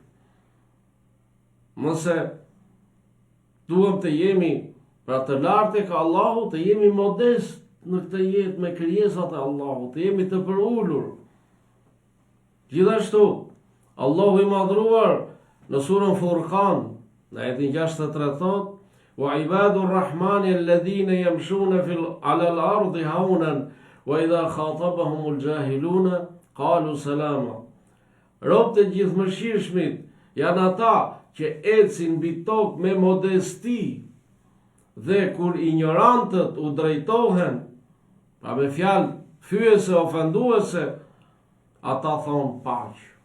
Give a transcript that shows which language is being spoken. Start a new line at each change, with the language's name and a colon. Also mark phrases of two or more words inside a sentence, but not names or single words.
Albanian: Mëse duhem të jemi pra të lartë tek Allahu, të jemi modest në këtë jetë me krijesat e Allahut, të jemi të përulur. Gjithashtu, Allahu i madhruar në surën Furqan, në ajetin 63 thot:
Arabic: "وعباد الرحمن الذين يمشون على الأرض هونا وإذا خاطبهم الجاهلون قالوا سلاما."
Albanian: Robët e gjithëmëshirshmit janë ata që ecin mbi tokë me modesti, dhe kur ignorantët u drejtohen, pra me fjalë fyese ofenduese, ata thonë paqë.